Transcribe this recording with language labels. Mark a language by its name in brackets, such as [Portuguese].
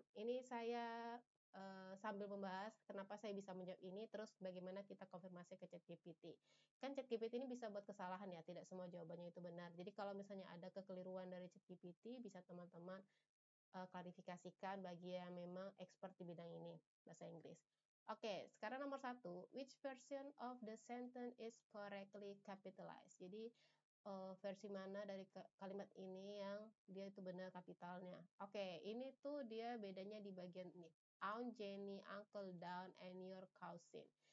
[Indonesian] Ini saya sambil membahas kenapa saya bisa menjawab ini, terus bagaimana kita konfirmasi ke ChatGPT. Kan ChatGPT ini bisa buat kesalahan ya, tidak semua jawabannya itu benar. Jadi kalau misalnya ada kekeliruan dari ChatGPT, bisa teman-teman klarifikasikan bagi yang memang expert di bidang ini, bahasa Inggris. Oke, sekarang nomor 1, [English] which version of the sentence is correctly capitalized? [Indonesian] Jadi versi mana dari kalimat ini yang dia itu benar kapitalnya. Oke, ini tuh dia bedanya di bagian ini. [English] Aunt Jenny, Uncle Dan, and your cousin.